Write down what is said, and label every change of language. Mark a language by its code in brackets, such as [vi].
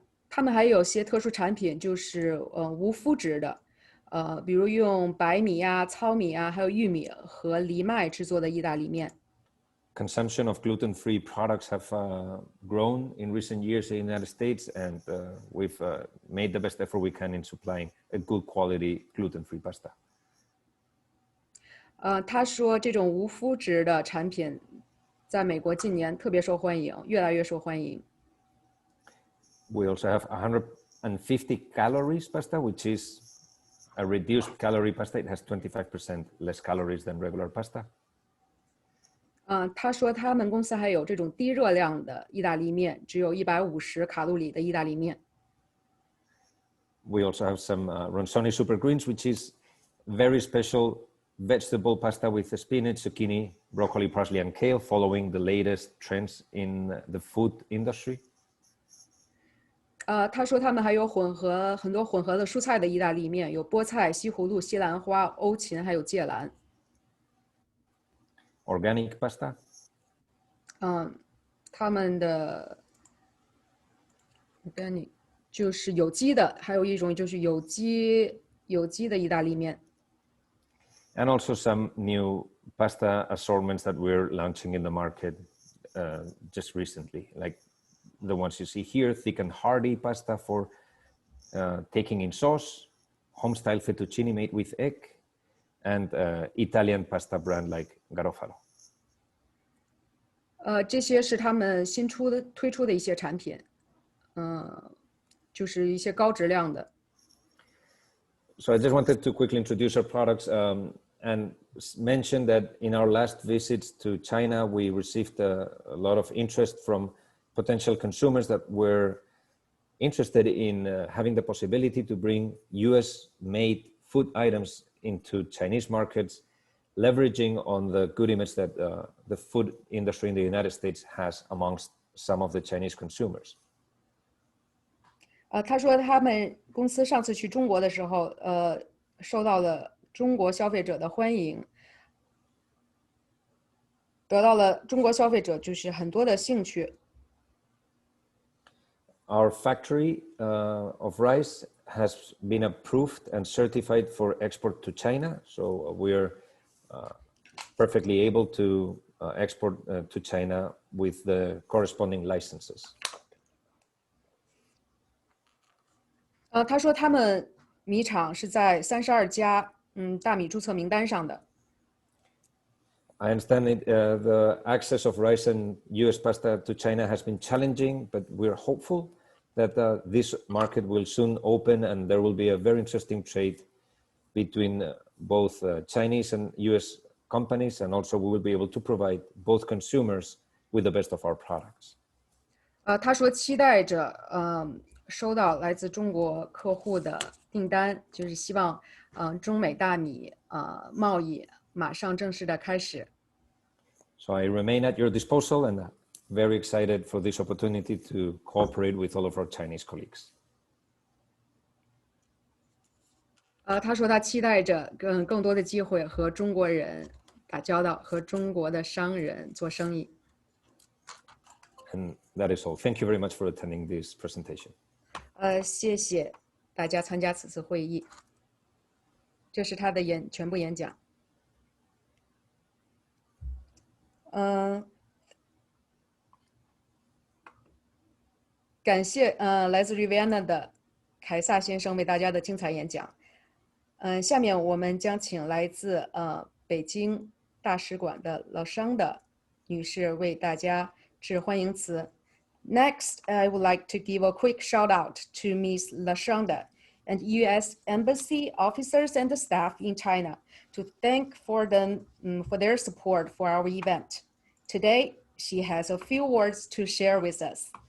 [zh] 他们还有些特殊产品，就是无麸质的，比如用白米啊、糙米啊，还有玉米和藜麦制作的意大利面。 [en] Consumption of gluten-free products have grown in recent years in the United States, and we've made the best effort we can in supplying a good quality gluten-free pasta. [zh] 他说这种无麸质的产品在美国近年特别受欢迎，越来越受欢迎。 [en] We also have 150 calories pasta, which is a reduced calorie pasta. It has 25% less calories than regular pasta. [zh] 他说他们公司还有这种低热量的意大利面，只有150卡路里的意大利面。 [en] We also have some Ronzoni Super Greens, which is very special vegetable pasta with spinach, zucchini, broccoli, parsley, and kale, following the latest trends in the food industry. [zh] 他说他们还有很多混合的蔬菜的意大利面，有菠菜、西葫芦、西兰花、欧芹，还有芥蓝。 [en] Organic pasta. [zh] 他们的 organic 就是有机的，还有一种就是有机的意大利面。 [en] And also some new pasta assortments that we're launching in the market just recently, like the ones you see here: thick and hearty pasta for taking in sauce, home-style fettuccine made with egg, and Italian pasta brand like Garofalo. [zh] 这些是他们推出的一些产品。就是一些高质量的。 [en] So I just wanted to quickly introduce our products and mention that in our last visits to China, we received a lot of interest from potential consumers that were interested in having the possibility to bring US-made food items into Chinese markets, leveraging on the good image that the food industry in the United States has amongst some of the Chinese consumers. [zh] 他说他们公司上次去中国的时候，受到了中国消费者的欢迎，得到了中国消费者就是很多的兴趣。 [en] Our factory of rice has been approved and certified for export to China, so we're perfectly able to export to China with the corresponding licenses. [zh] 他说他们米厂是在32家大米注册名单上的。 [en] I understand the access of rice and US pasta to China has been challenging, but we're hopeful that this market will soon open and there will be a very interesting trade between both Chinese and US companies, and also we will be able to provide both consumers with the best of our products. [zh] 他说期待着收到来自中国客户的订单，就是希望中美大米贸易马上正式的开始。 [en] So I remain at your disposal and very excited for this opportunity to cooperate with all of our Chinese colleagues. [zh] 他说他期待着更多的机会和中国人打交道，和中国的商人做生意。 [en] And that is all. Thank you very much for attending this presentation. [zh] 谢谢大家参加此次会议。这是他的全部演讲。感谢来自 Riviana 的凯撒先生为大家的精彩演讲。下面我们将请来自北京大使馆的老商的女士为大家致欢迎词。 [en] Next, I would like to give a quick shout out to Ms. Lashanda and U.S. Embassy officers and staff in China to thank for their support for our event. Today, she has a few words to share with us.